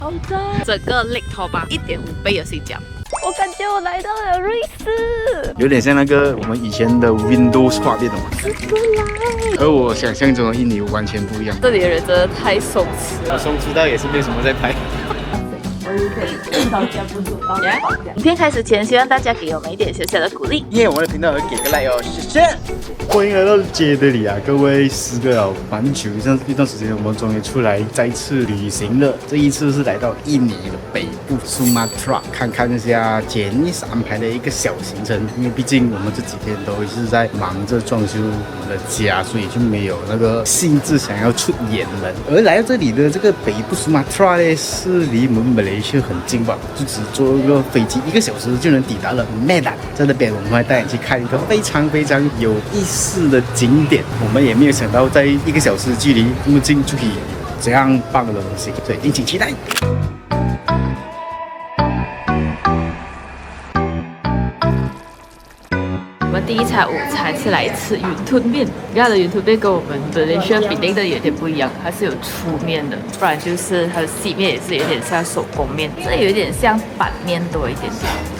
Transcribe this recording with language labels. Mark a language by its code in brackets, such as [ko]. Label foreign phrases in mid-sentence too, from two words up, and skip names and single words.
[zh] 好的，整個 Lake Toba 1.5倍的性價比。我感覺我來到了瑞士，有點像那個我們以前的 Windows 畫面的嘛。和我想象中的印尼完全不一樣。這裡的人真的太鬆弛了，鬆弛到也是沒有什麼在拍。影片開始前，希望大家給我們一點小小的鼓勵。因為我們的頻道有給個 like 哦，謝謝。歡迎來到街的裡啊，各位4個了蠻久一段時間，我們終於出來再次旅行了。這一次是來到印尼的北部 Sumatra， 看看一下Janice安排的一個小行程。因為畢竟我們這幾天都是在忙着裝修我們的家，所以就沒有那個興致想要出遠門。而來到這裡的這個北部 Sumatra 呢，是離我們馬來西亞很近吧，就只坐一個飛機1個小時就能抵達了 Medan。在那邊我們會帶你去看一個非常有意思的景點。我們也沒有想到在1個小時距離這麼近就可以有這樣棒的東西，所以敬請期待。我們第一餐午餐是來吃雲吞麵，它的雲吞麵跟我們的馬來西亞比例的有點不一樣，它是有粗麵的，不然就是它的細麵也是有點像手工麵，這有點像板麵多一點點。